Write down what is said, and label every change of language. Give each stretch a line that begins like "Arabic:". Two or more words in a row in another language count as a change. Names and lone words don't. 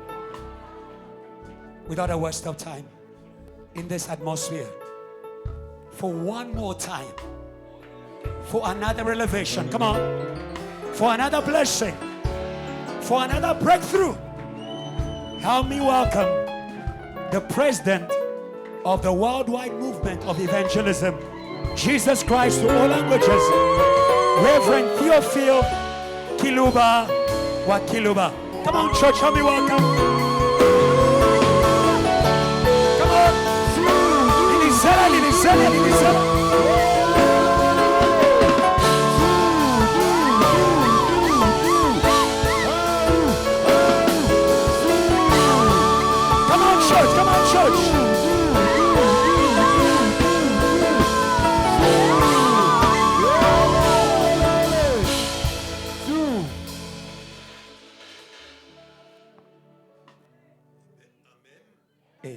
English: Without a waste of time, in this atmosphere, for one more time, for another elevation, come on, for another blessing, for another breakthrough. Help me welcome the president of the worldwide movement of evangelism, Jesus Christ to all languages, Reverend Theophil Kiluba wa Kiluba. Come on, church, help me welcome. Come on.
Zulu: Lilizela, Lilizela, Lilizela.
English: Come on, church, come on, church. Amen.